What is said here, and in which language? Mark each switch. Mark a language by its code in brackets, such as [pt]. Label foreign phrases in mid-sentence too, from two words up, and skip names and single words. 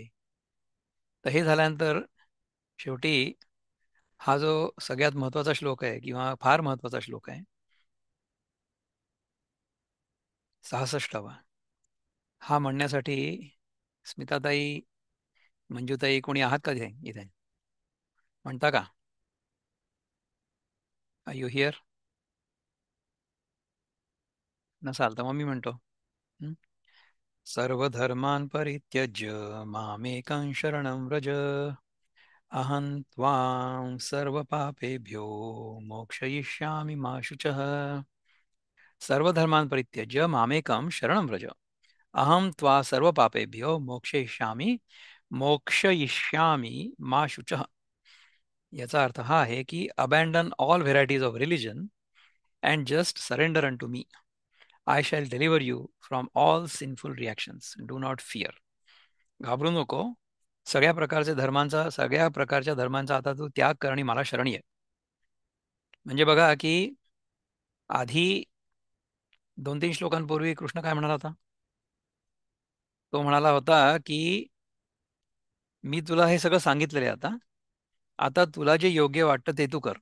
[mr] तर हे झाल्यानंतर शेवटी हा जो सगळ्यात महत्वाचा श्लोक आहे, किंवा फार महत्वाचा श्लोक आहे, 66वा, हा म्हणण्यासाठी स्मिताताई, मंजूताई कोणी आहात का इथे? इथे म्हणता का? [en] are you here? [mr] नसाल तर मग मी म्हणतो. हं? [sa] सर्वधर्मान् परित्यज्य मामेकं शरणं व्रज, अहं त्वां सर्वपापेभ्यो मोक्षयिष्यामि मा शुचः. सर्वधर्मान् परित्यज्य मामेकं शरणं व्रज, अहं त्वा सर्वपापेभ्यो मोक्षयिष्यामि मा शुचः. [mr] याचा अर्थ हा आहे की, [en] abandon all varieties of religion and just surrender unto me. I shall deliver you from all sinful reactions. Do not fear. [mr] घाबरू नको. सगळ्या प्रकारच्या धर्मांचा आता तू त्याग कर आणि मला शरण ये. म्हणजे बघा की, आधी 2-3 श्लोकांपूर्वी कृष्ण काय म्हणाला होता? तो म्हणाला होता की, मी तुला हे सगळं सांगितलेलं आहे आता, आता तुला जे योग्य वाटतं ते तू कर.